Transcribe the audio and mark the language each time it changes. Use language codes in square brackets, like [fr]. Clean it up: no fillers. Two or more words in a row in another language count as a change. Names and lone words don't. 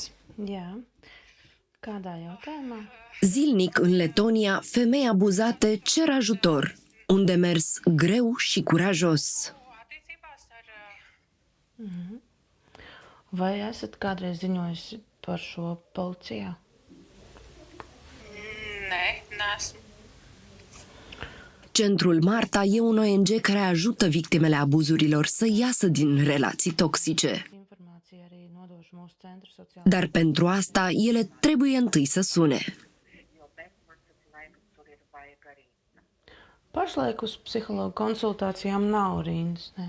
[lv] Jā. Kādā jautājumā? [ro] Zilnic în Letonia, femei abuzate cer ajutor. Un demers greu și curajos. [lv] Attiecībās ar... Vai esat kādreiz ziņojusi par šo policijā? Nē, neesmu. [ro] Centrul Marta e un ONG care ajută victimele abuzurilor să iasă din relații toxice. [lv] Informācija arī nodošu mūsu centra sociālajā. [ro] Dar pentru asta, ele trebuie întâi să sune. [lv] Pašlaik uz psihologu konsultācijām nav rindas. Nē.